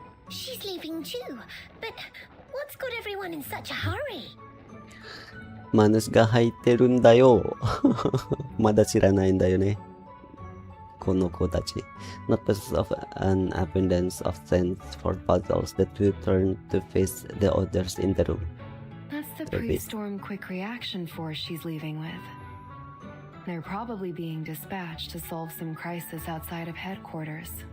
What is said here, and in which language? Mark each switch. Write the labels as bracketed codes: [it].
[en] She's leaving too, but what's got everyone in such a hurry? [ja] マヌスが入ってるんだよ。まだ知らないんだよね。この子たち。 [en] Not possessed of an abundance of sense for puzzles, the two turn to face the others in the room. That's the pre-storm quick reaction force she's leaving with. They're probably being dispatched to solve some crisis outside of headquarters.